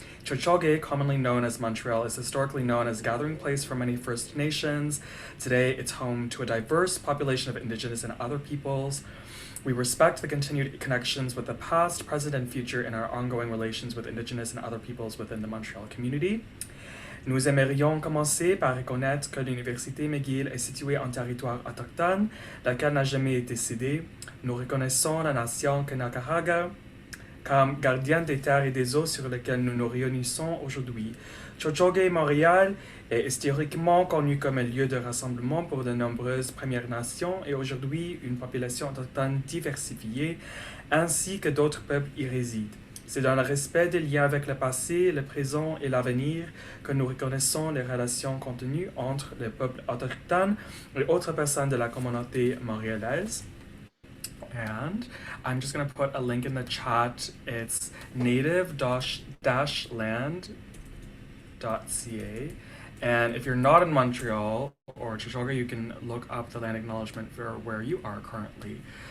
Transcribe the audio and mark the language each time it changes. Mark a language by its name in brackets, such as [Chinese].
[English] Tiohtià:ke, commonly known as Montreal, is historically known as a gathering place for many First Nations. Today, it's home to a diverse population of Indigenous and other peoples. We respect the continued connections with the past, present, and future in our ongoing relations with Indigenous and other peoples within the Montreal community. [French] Nous aimerions commencer par reconnaître que l'Université McGill est située en territoire autochtone, laquelle n'a jamais été cédée. Nous reconnaissons la nation Kanien'kehá:ka comme gardienne des terres et des eaux sur lesquelles nous nous réunissons aujourd'hui. Tiohtià:ke, Montréal, est historiquement connu comme un lieu de rassemblement pour de nombreuses Premières Nations et aujourd'hui une population autochtone diversifiée, ainsi que d'autres peuples y résident. C'est dans le respect des liens avec le passé, le présent et l'avenir que nous reconnaissons les relations contenues entre les peuples autochtones et autres personnes de la communauté montréalaise. [English] And I'm just going to put a link in the chat. It's native-land.ca. And if you're not in Montreal or Tiohtià:ke, you can look up the land acknowledgement for where you are currently.